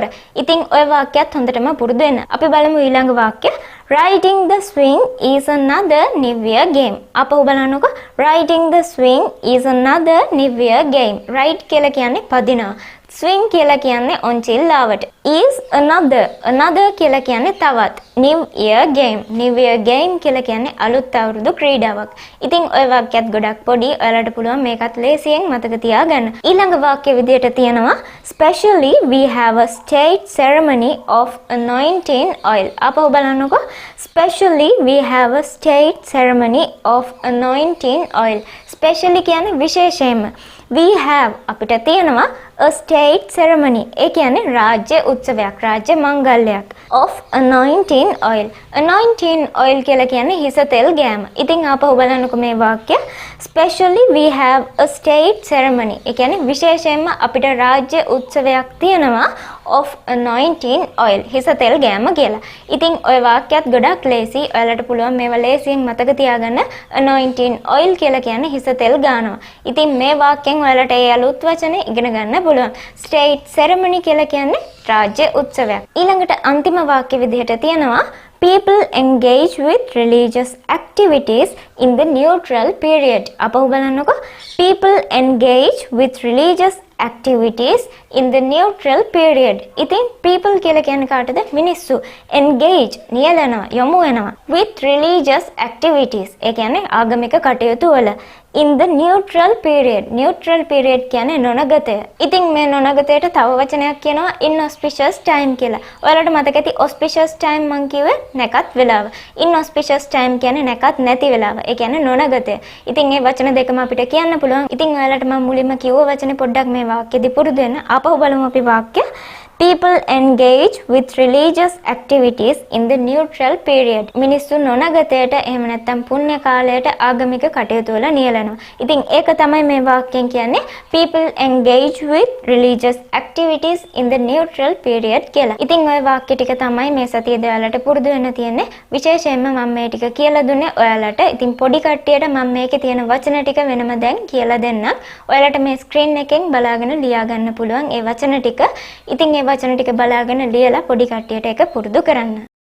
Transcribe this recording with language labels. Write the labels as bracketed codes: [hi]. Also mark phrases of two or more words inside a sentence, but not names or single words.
[si] ඉතින් ඔය වාක්‍යයත් හොඳටම පුරුදු වෙන්න. අපි බලමු ඊළඟ වාක්‍ය. [en] Riding the swing is another New Year game. [si] අපහු බලන්නකෝ. [en] Riding the swing is another New Year game. [si] Ride කියලා කියන්නේ පදිනවා. swing කියලා කියන්නේ ඔන්චිල්ලාවට. [en] is another [si] කියලා කියන්නේ තවත්. [en] new year game [si] කියලා කියන්නේ අලුත් අවුරුදු ක්‍රීඩාවක්. ඉතින් ඔය වාක්‍යයත් ගොඩක් පොඩි. ඔයාලට පුළුවන් මේකත් ලේසියෙන් මතක තියාගන්න. ඊළඟ වාක්‍ය විදියට තියෙනවා [en] specially we have a state ceremony of anointing oil. [si] අපව බලන්නකෝ. [en] specially we have a state ceremony of anointing oil. [si] specially කියන්නේ විශේෂයෙන්ම. [en] we have [si] අපිට තියෙනවා [en] a state ceremony. [si] ඒ කියන්නේ රාජ්‍ය උත්සවයක්, රාජ්‍ය මංගල්‍යයක්. [en] of anointing oil. anointing oil [si] කියලා කියන්නේ හිස තෙල් ගෑම. ඉතින් ආපහු බලන්නකෝ මේ වාක්‍ය. [en] specially we have a state ceremony. [si] ඒ කියන්නේ විශේෂයෙන්ම අපිට රාජ්‍ය උත්සවයක් තියෙනවා [en] of anointing oil. [si] හිස තෙල් ගෑම කියලා. ඉතින් ඔය වාක්‍යයත් ගොඩක් ලේසි. ඔයාලට පුළුවන් මේවා ලේසියෙන් මතක තියාගන්න. [en] anointing oil [si] කියලා කියන්නේ හිස තෙල් ගානවා. ඉතින් මේ වාක්‍යෙන් ඔයාලට ඒ අලුත් වචනේ ඉගෙන ගන්න පුළුවන්. [en] state ceremony [si] කියලා කියන්නේ රාජ්‍ය උත්සවයක්. ඊළඟට අන්තිම වාක්‍ය විදිහට තියෙනවා [en] people engage with religious activities in the neutral period. [si] අපහු බලන්නකෝ. [en] people engage with religious activities in the neutral period. [si] ඉතින් people කියලා කියන්නේ කාටද? මිනිස්සු. engage නියැලෙනවා, යොමු වෙනවා [en] with religious activities. [si] ඒ කියන්නේ ආගමික කටයුතු වල. [en] in the neutral period. neutral period [si] කියන්නේ නොනගතය. ඉතින් මේ නොනගතයට තව වචනයක් කියනවා [en] inauspicious time [si] කියලා. ඔයාලට මතක ඇති [en] auspicious time [si] මං කිව්වේ නැකත් වෙලාව. [en] inauspicious time [si] කියන්නේ නැකත් නැති වෙලාව. ඒ කියන්නේ නොනගතය. ඉතින් මේ වචන දෙකම අපිට කියන්න පුළුවන්. ඉතින් ඔයාලට මම මුලින්ම කිව්ව වචනේ පොඩ්ඩක් මේ වාක්‍යෙදි පුරුදු වෙන්න. ආපහු බලමු අපි වාක්‍ය. [en] people engage with religious activities in the neutral period. [si] මිනිස්සු නොනගතයට එහෙම නැත්නම් පුණ්‍ය කාලයට ආගමික කටයුතු වල නියැලෙනවා. ඉතින් ඒක තමයි මේ වාක්‍යයෙන් කියන්නේ [en] people engage with religious activities in the neutral period [si] කියලා. ඉතින් ওই වාක්‍ය ටික තමයි මේ සතියේදී ඔයාලට පුරුදු වෙන්න තියෙන්නේ. විශේෂයෙන්ම මම මේ ටික කියලා දුන්නේ ඔයාලට. ඉතින් පොඩි කට්ටියට මම මේකේ තියෙන වචන ටික වෙනම දැන් කියලා දෙන්නම්. ඔයාලට මේ ස්ක්‍රීන් එකෙන් බලාගෙන ලියා ගන්න පුළුවන් ඒ වචන ටික. ඉතින් ඒ වචන ටික බලාගෙන ලියලා පොඩි කට්ටියට ඒක පුරුදු කරන්න.